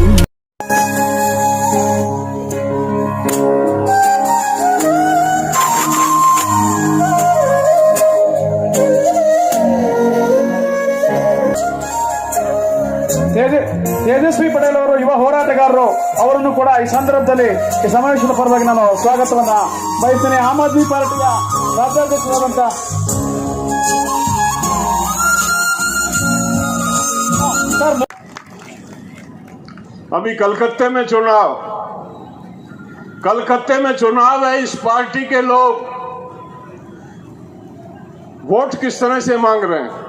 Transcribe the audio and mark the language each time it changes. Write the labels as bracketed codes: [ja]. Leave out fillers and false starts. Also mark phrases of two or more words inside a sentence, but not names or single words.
[kn] ತೇಜಸ್ವಿ ಪಟೇಲ್ ಅವರು ಯುವ ಹೋರಾಟಗಾರರು, ಅವರನ್ನು ಕೂಡ ಈ ಸಂದರ್ಭದಲ್ಲಿ ಈ ಸಮಾವೇಶದ ಪರವಾಗಿ ನಾನು ಸ್ವಾಗತವನ್ನ ಬಯಸ್ತೇನೆ। ಆಮ್ ಆದ್ಮಿ ಪಾರ್ಟಿಯ ರಾಜ್ಯಾಧ್ಯಕ್ಷರಾದಂತ [hi] अभी कलकत्ते में चुनाव है। इस पार्टी के लोग वोट किस तरह से मांग रहे हैं?